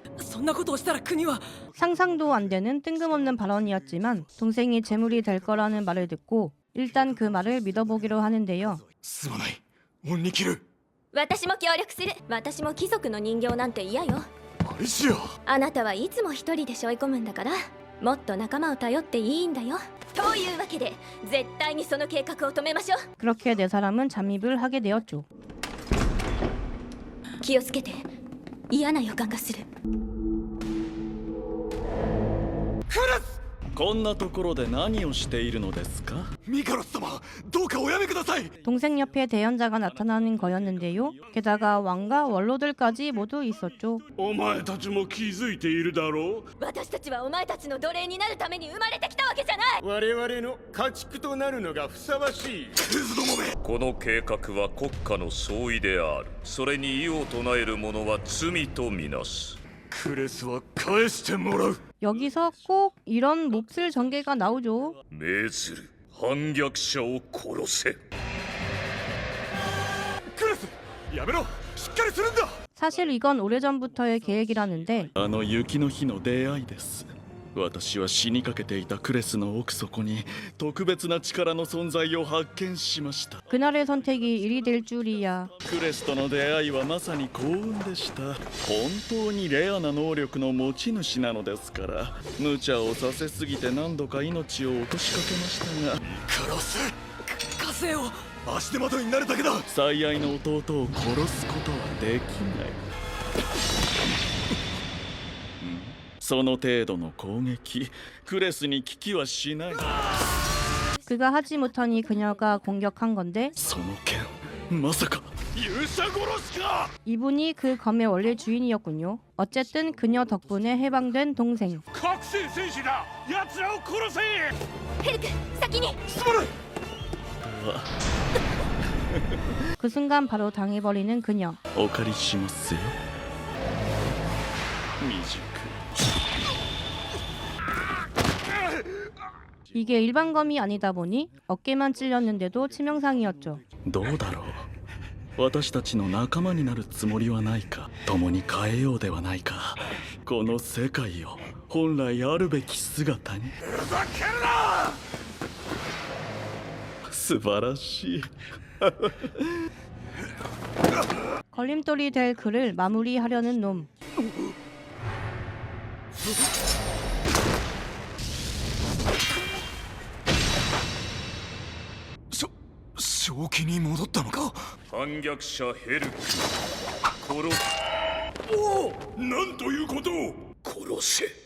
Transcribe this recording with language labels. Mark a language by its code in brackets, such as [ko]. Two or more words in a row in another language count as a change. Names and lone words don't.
[ja] そんなことをしたら国は [ko] 상상도 안 되는 뜬금없는 발언이었지만 동생이 재물이 될 거라는 말을 듣고 일단 그 말을 믿어보기로 하는데요. [ja] すまない。恩に切る。私も協力する。私も貴族の人形なんて嫌よ。アリシア。あなたはいつも一人で背負い込むんだから、もっと仲間を頼っていいんだよ。というわけで絶対にその計画を止めましょう。 [ko] 그렇게 네 사람은 잠입을 하게 되었죠. [ja] 気をつけて。嫌な予感がする。こんなところで何をしているのですか？ミカロス様、どうかおやめください。 [ko] 동생 옆에 대연자가 나타나는 거였는데요. 게다가 왕과 원로들까지 모두 있었죠. [ja] お前たちも気づいているだろう。私たちはお前たちの奴隷になるために生まれてきたわけじゃない。我々の家畜となるのがふさわしい。クズどもめ。この計画は国家の総意である。それに異を唱える者は罪とみなす。クレスは返してもらう。 [ko] 여기서 꼭 이런 몹쓸 전개가 나오죠. [ja] 命ずる。反逆者を殺せ。クレス、やめろ。しっかりするんだ。 [ko] 사실 이건 오래전부터의 계획이라는데 [ja] あの雪の日の出会いです。私は死にかけていたクレスの奥底に特別な力の存在を発見しました。 [ko] 그날의 선택이 일이 될 줄이야. [ja] クレスとの出会いはまさに幸運でした。本当にレアな能力の持ち主なのですから、無茶をさせすぎて何度か命を落としかけましたが、カロス、火星を足手まといになるだけだ。最愛の弟を殺すことはできない。その程度の攻撃、クレスに危機はしない。 [ko] 그가 하지 못하니 그녀가 공격한 건데 [ja] その剣、まさか勇者殺しか。 [ko] 이분이 그 검의 원래 주인이었군요. 어쨌든 그녀 덕분에 해방된 동생. [ja] 覚醒戦士だ。奴らを殺せ。ヘルク、先に。すまない。 [ko] 그 순간 바로 당해버리는 그녀. [ja] お借りしますよ。未熟。 [ko] 이게 일반 검이 아니다 보니 어깨만 찔렸는데도 치명상이었죠. [ja] どうだろう。私たちの仲間になるつもりはないか。共に変えようではないか。この世界を本来あるべき姿に。ふざけるな。素晴らしい。 [ko] 걸림돌이 될 그를 마무리하려는 놈. [ja] 正気に戻ったのか。反逆者ヘルク、殺す。おお、なんということを。殺せ。